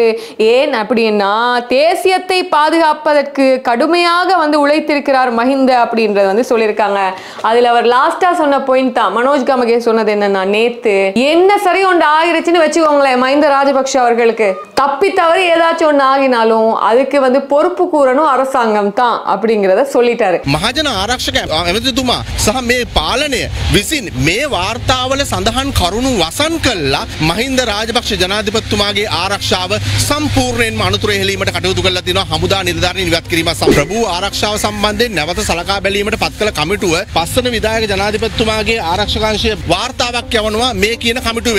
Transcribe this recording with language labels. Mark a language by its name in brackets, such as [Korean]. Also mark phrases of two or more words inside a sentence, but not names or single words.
[Tamil] ஏன் அப்படின்னா தேசியத்தை பாதுகாப்பதற்கு கடுமையாக வந்து உழைத்திருக்கிறார் மஹிந்த அப்படின்றத வந்து சொல்லியிருக்காங்க. அதுல அவர் லாஸ்டா சொன்ன பாயிண்ட் தான் மனோஜ் கமகே சொன்னது என்னன்னா, நேத்து என்ன சரி ஒன்று ஆகிருச்சுன்னு வச்சுக்கோங்களேன், மஹிந்த ராஜபக்ஷ அவர்களுக்கு தப்பி தவறி ஏதாச்சும் ஒன்று ஆகினாலும் அதுக்கு வந்து பொறுப்பு கூறணும் அரசாங்கம் தான் அப்படிங்கிறத சொல்லிட்டாரு. [Sinhala] මහජන ආරක්ෂක ඇමතිතුමා සහ මේ පාලනය විසින් මේ වාර්තාවල සඳහන් කරුණු වසන් කළා මහින්ද රාජපක්ෂ ජනාධිපතිතුමාගේ ආරක්ෂාව සම්පූර්ණයෙන්ම අනුතුර හෙළීමට කටයුතු කළා තියෙනවා. හමුදා නිලධාරීන් ඉවත් කිරීම සහ ප්‍රභූ ආරක්ෂාව සම්බන්ධයෙන් නැවත සලකා බැලීමට පත් කළ කමිටුව පස්වන විධායක ජනාධිපතිතුමාගේ ආරක්ෂකාංශය වාර්තාවක් යවනවා මේ කියන කමිටුවේ.